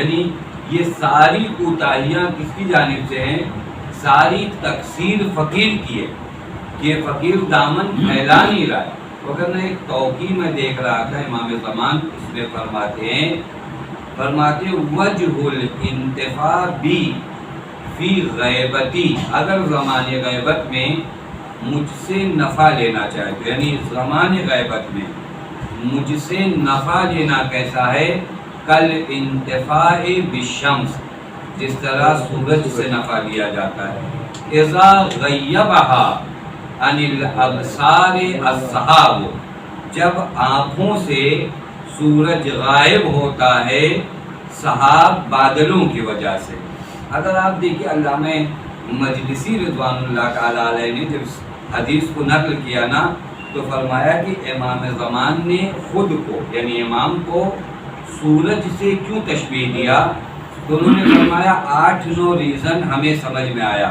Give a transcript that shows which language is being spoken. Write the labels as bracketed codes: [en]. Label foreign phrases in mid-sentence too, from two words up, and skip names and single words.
[ur] یعنی یہ ساری کوتاہیاں کس کی جانب سے ہیں؟ ساری تقصیر فقیر کی ہے کہ فقیر دامن پھیلا نہیں رہا ہے. اگر میں ایک توقیع میں دیکھ رہا تھا امام زمان اس میں فرماتے [ar] وجہ الانتفاع بی فی غیبتی، [ur] اگر زمان غیبت میں مجھ سے نفع لینا چاہے تو یعنی زمان غیبت میں مجھ سے نفع لینا کیسا ہے؟ [ar] کل انتفاع بالشمس، [ur] جس طرح سورج سے نفع لیا جاتا ہے. [ar] اذا غیبہا عن الابصار السحاب، [ur] جب آنکھوں سے سورج غائب ہوتا ہے سحاب بادلوں کی وجہ سے. اگر آپ دیکھیں علامہ مجلسی [ar] رضوان اللہ تعالیٰ علیہ [ur] نے جب حدیث کو نقل کیا نا تو فرمایا کہ امام زمان نے خود کو یعنی امام کو سورج سے کیوں تشبیہ دیا، تو انہوں نے فرمایا 8-9 ریزن ہمیں سمجھ میں آیا.